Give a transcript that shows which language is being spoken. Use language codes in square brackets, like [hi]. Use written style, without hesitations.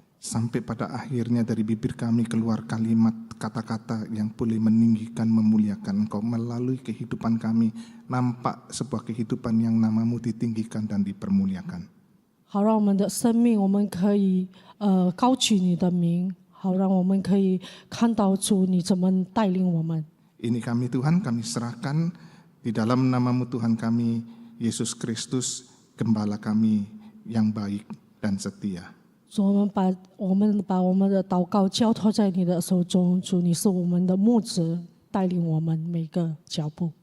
[id] Sampai pada akhirnya dari bibir kami keluar kalimat kata-kata yang boleh meninggikan, memuliakan Engkau. Melalui kehidupan kami nampak sebuah kehidupan yang namamu ditinggikan dan dipermuliakan. [zh] 好让我们的生命，我们可以高举你的名，好让我们可以看到主你怎么带领我们。 [id] Ini kami Tuhan, kami serahkan di dalam namamu Tuhan kami, Yesus Kristus, Gembala kami yang baik dan setia. [zh] 主，我们把我们的祷告交托在你的手中。主，你是我们的牧者，带领我们每个脚步。